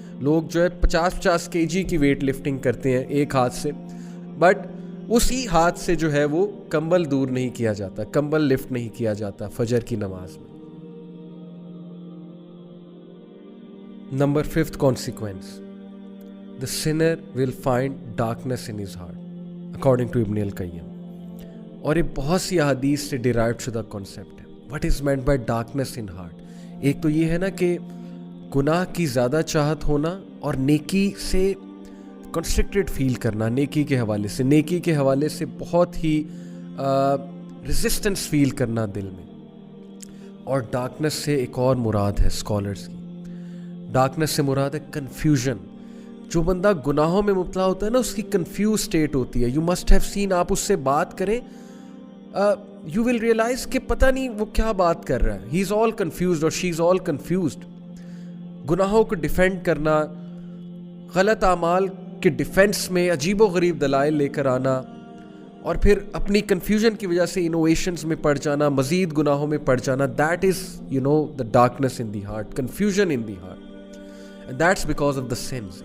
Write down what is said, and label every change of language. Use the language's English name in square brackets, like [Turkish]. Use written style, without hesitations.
[Urdu] لوگ جو ہے 50 kg کی ویٹ لفٹنگ کرتے ہیں ایک ہاتھ سے, بٹ اسی ہاتھ سے جو ہے وہ کمبل دور نہیں کیا جاتا, کمبل لفٹ نہیں کیا جاتا فجر کی نماز میں. [English] Number 5th consequence, the sinner will find darkness in his heart, according to Ibn al-Qayyim. [Urdu] اور یہ بہت سی احادیث سے ڈیرائیو شدہ کانسیپٹ ہے. [English] What is meant by darkness in heart؟ [Urdu] ایک تو یہ ہے نا کہ گناہ کی زیادہ چاہت ہونا اور نیکی سے کنسٹرکٹڈ فیل کرنا, نیکی کے حوالے سے, نیکی کے حوالے سے بہت ہی ریزسٹنس فیل کرنا دل میں. اور ڈارکنس سے ایک اور مراد ہے اسکالرس کی, ڈارکنس سے مراد ہے کنفیوژن. جو بندہ گناہوں میں مبتلا ہوتا ہے نا, اس کی کنفیوز اسٹیٹ ہوتی ہے. [English] you must have seen, [Urdu] آپ اس سے بات کریں, [English] you will realise [Urdu] کہ پتہ نہیں وہ کیا بات کر رہا ہے. [English] he is all confused [Urdu] اور [English] She is all confused. [Urdu] گناہوں کو ڈیفینڈ کرنا, غلط اعمال کے ڈیفینس میں عجیب و غریب دلائل لے کر آنا, اور پھر اپنی کنفیوژن کی وجہ سے انوویشنز میں پڑ جانا, مزید گناہوں میں پڑ جانا. [English] That is the darkness in the heart, confusion in the heart. And that's because of the sins.